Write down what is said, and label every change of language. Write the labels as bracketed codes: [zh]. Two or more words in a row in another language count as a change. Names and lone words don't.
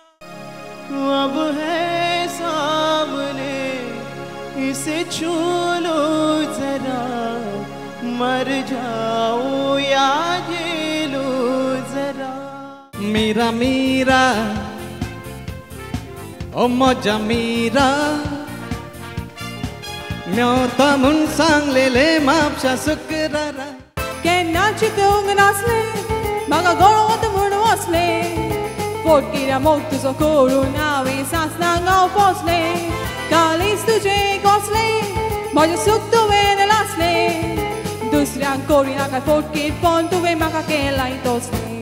[hi] अब है सामने इसे छू लो जरा मर जाओ या जी लो जरा [kok] मीरा मीरा ओ मोजा मीरा मेवता म्हूण सांगलेले म्हापशा शुक्रारा केन्ना चिंतूंक नासले म्हाका गळोत म्हूण वसले पोटकिऱ्या मोग तुजो करून हांवें सासणांक हांव पोसले कालीच तुजे कोसले म्हजें सूख तुवें लासले दुसऱ्यांक कोरी नाका पोटकीर पोन तुवें म्हाका केलाय तोसले